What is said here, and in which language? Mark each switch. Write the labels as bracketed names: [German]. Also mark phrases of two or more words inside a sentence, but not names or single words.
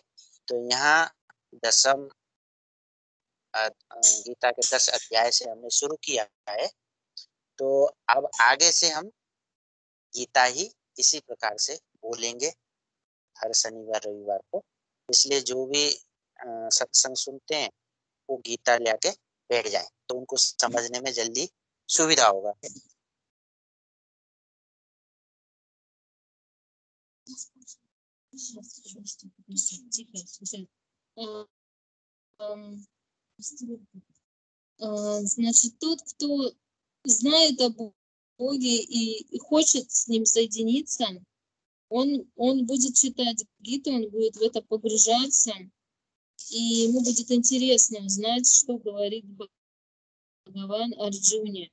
[Hindi] तो यहाँ 10वीं गीता के 10 अध्याय से हमने शुरू किया है, तो अब आगे से हम गीता ही इसी प्रकार से बोलेंगे हर शनिवार रविवार को। इसलिए जो भी सत्संग सुनते हैं वो गीता लेके बैठ जाए, तो उनको समझने में जल्दी सुविधा होगा। [Russian] Значит, тот, кто знает о Боге и хочет с Ним соединиться, он будет читать Гиту, он будет в это погружаться, и ему будет интересно узнать, что говорит Бхагаван Арджуне.